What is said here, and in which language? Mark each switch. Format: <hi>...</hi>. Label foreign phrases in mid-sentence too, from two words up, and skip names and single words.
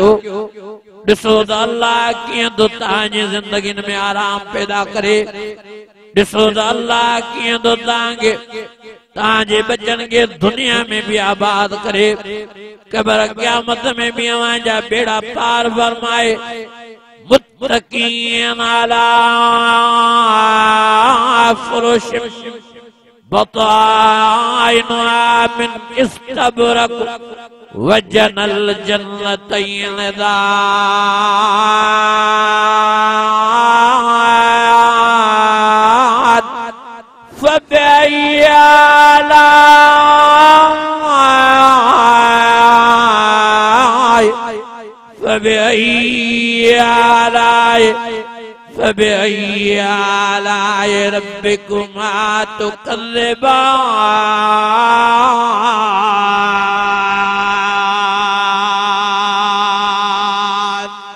<sd>ॾिसो त अल्लाह कीअं थो तव्हांजी ज़िंदगीनि में आराम पैदा करे। ॾिसो त अल्लाह कीअं थो तव्हांखे तव्हांजे बचनि खे दुनिया में भी आबाद करे क़ब्र क़यामत में भी अव्हांजा बेड़ा पार फरमाए।</sd> <ar>متكئين على فرش بطائنها من إستبرق وجنى الجنتين دان فبأي آلاء ربكما تكذبان.</ar>